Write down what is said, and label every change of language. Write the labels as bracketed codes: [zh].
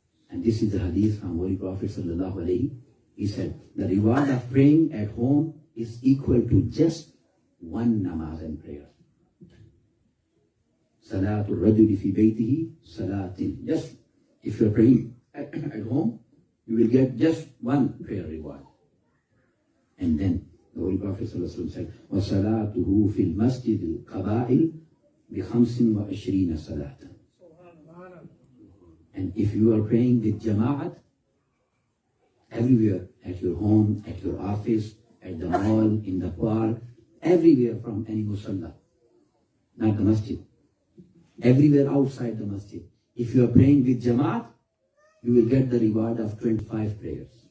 [en] And this is the hadith from Holy Prophet sallallahu alayhi. He said, the reward of praying at home is equal to just one namaz and prayer. [ar] Salatul rajuli fi baytihi salatin. [en] Just if you are praying at home, you will get just one prayer reward. And then the Holy Prophet ﷺ said, [ar] وَصَلَاتُهُ فِي الْمَسْجِدِ الْقَبَائِلِ بِخَمْسٍ وَعِشْرِينَ صَلَاةً. [en] And if you are praying with jama'at, everywhere, at your home, at your office, at the mall, in the park, everywhere from any musalla, not the masjid, everywhere outside the masjid. If you are praying with jama'at, you will get the reward of 25 prayers.